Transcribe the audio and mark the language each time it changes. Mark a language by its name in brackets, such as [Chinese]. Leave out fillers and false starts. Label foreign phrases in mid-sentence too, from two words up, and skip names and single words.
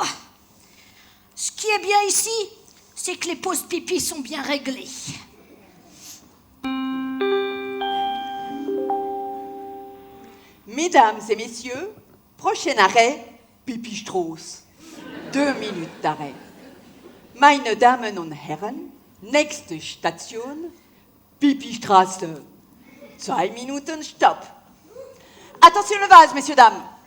[French] Ce qui est bien ici, c'est que les pauses pipi sont bien réglées. Mesdames et messieurs, prochain arrêt, Pipi-Strauß. 2 minutes d'arrêt. [German] Meine Damen und Herren, nächste Station, Pipi-Straße. 2 Minuten, Stopp. [French] Attention le vase, messieurs, dames.